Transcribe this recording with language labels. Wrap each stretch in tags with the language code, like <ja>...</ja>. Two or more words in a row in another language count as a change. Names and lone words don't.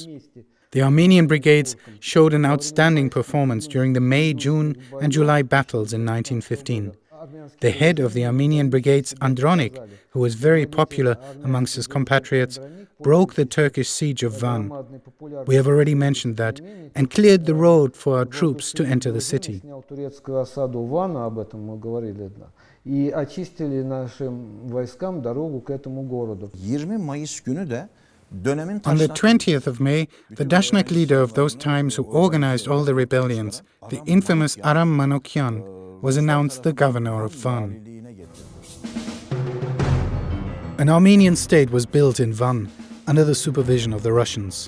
<en>The Armenian brigades showed an outstanding performance during the May, June and July battles in 1915. The head of the Armenian brigades, Andronik, who was very popular amongst his compatriots, broke the Turkish siege of Van. We have already mentioned that, and cleared the road for our troops to enter the city.</en> <ru>И очистили нашим войскам дорогу к этому городу.</ru> <tr>20 Mayıs günü de</tr> <en>On the 20th of May, the Dashnak leader of those times who organized all the rebellions, the infamous Aram Manukyan, was announced the governor of Van. An Armenian state was built in Van under the supervision of the Russians.</en>